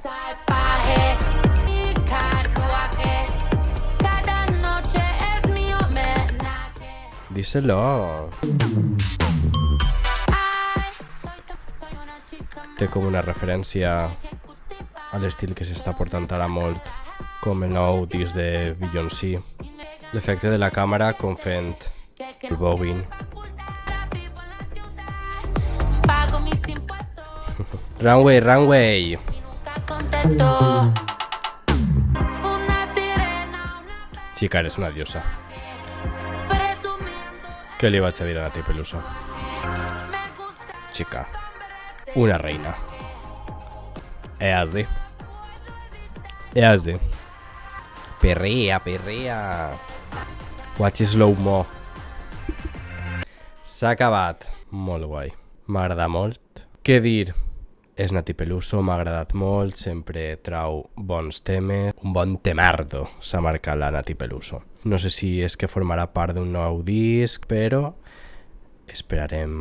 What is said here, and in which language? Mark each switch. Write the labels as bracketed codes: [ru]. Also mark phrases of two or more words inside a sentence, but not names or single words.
[es] Díselo. [ca] Té com una referència a l'estil que s'està portant ara molt, com el nou disc de Beyoncé. L'efecte de la càmera com fent el bowing. [en] Runway, runway. [es] Chica, eres una diosa. [ca] Què li vaig a dir a Nati Peluso? [es] Chica, una reina. Es así. Es así. Perrea, perrea. [en] Watch slow-mo. [ca] S'ha acabat. Molt guai. M'agrada molt. Què dir? És Nati Peluso, m'ha agradat molt, sempre trau bons temes. Un bon temardo s'ha marcat la Nati Peluso. No sé si és que formarà part d'un nou disc, però esperarem.